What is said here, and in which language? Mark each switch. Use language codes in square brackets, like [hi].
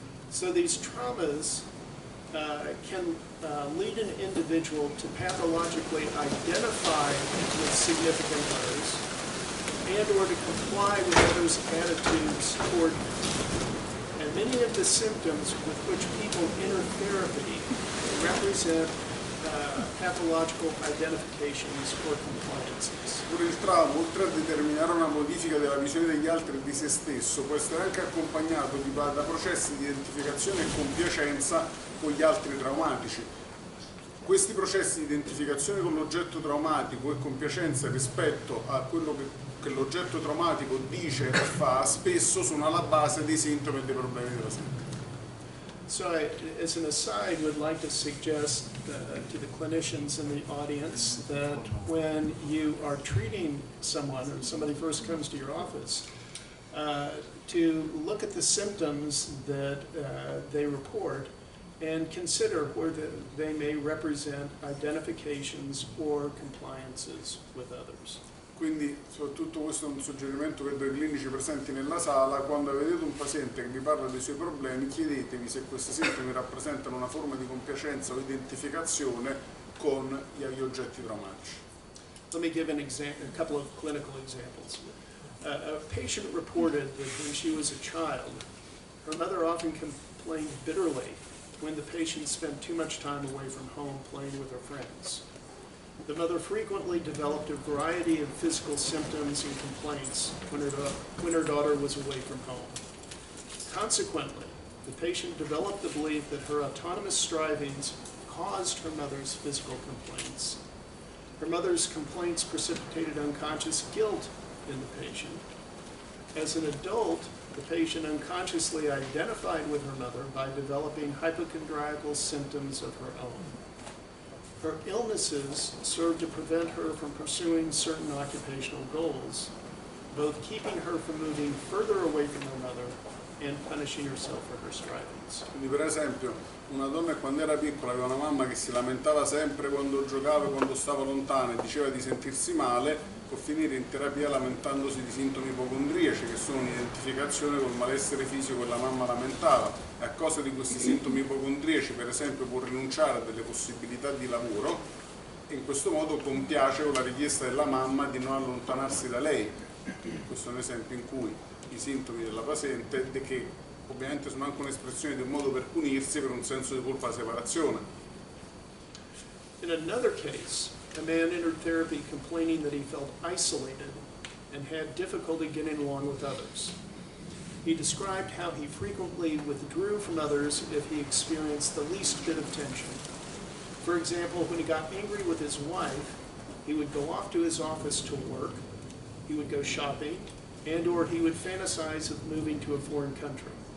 [en] So these traumas can lead an individual to pathologically identify with significant others and or to comply with others' attitudes toward them. And many of the symptoms with which people enter therapy represent pathological identifications or compliances. [it] Pure il trauma, oltre a determinare una modifica della visione degli altri e di se stesso, può essere anche accompagnato da processi di identificazione e compiacenza con gli altri traumatici. Questi processi di identificazione con l'oggetto traumatico e compiacenza rispetto a quello che l'oggetto traumatico dice e fa, spesso sono alla base dei sintomi e dei problemi della sente. [en] So as an aside, would like to suggest to the clinicians in the audience that when you are treating someone or somebody first comes to your office, to look at the symptoms that they report and consider whether they may represent identifications or compliances with others. [it] Quindi soprattutto questo è un suggerimento che do ai clinici presenti nella sala: quando vedete un paziente che vi parla dei suoi problemi, chiedetevi se questi sintomi rappresentano una forma di compiacenza o identificazione con gli oggetti traumatici. [en] Let me give a couple of clinical examples. A patient reported that when she was a child, her mother often complained bitterly when the patient spent too much time away from home playing with her friends. The mother frequently developed a variety of physical symptoms and complaints when her daughter was away from home. Consequently, the patient developed the belief that her autonomous strivings caused her mother's physical complaints. Her mother's complaints precipitated unconscious guilt in the patient. As an adult, the patient unconsciously identified with her mother by developing hypochondriacal symptoms of her own. Her illnesses served to prevent her from pursuing certain occupational goals, both keeping her from moving further away from her mother and punishing herself for her strivings. [it] Quindi per esempio una donna quando era piccola aveva una mamma che si lamentava sempre quando giocava, quando stava lontana e diceva di sentirsi male, può finire in terapia lamentandosi di sintomi ipocondriaci che sono un'identificazione col malessere fisico che la mamma lamentava, e a causa di questi sintomi ipocondriaci per esempio può rinunciare a delle possibilità di lavoro e in questo modo compiace con la richiesta della mamma di non allontanarsi da lei. Questo è un esempio in cui i sintomi della paziente, che ovviamente sono anche un'espressione di un modo per punirsi per un senso di colpa separazione. [en] In another case, a man entered therapy complaining that he felt isolated and had difficulty getting along with others. He described how he frequently withdrew from others if he experienced the least bit of tension. For example, when he got angry with his wife, he would go off to his office to work, he would go shopping, and/or he would fantasize of moving to a foreign country.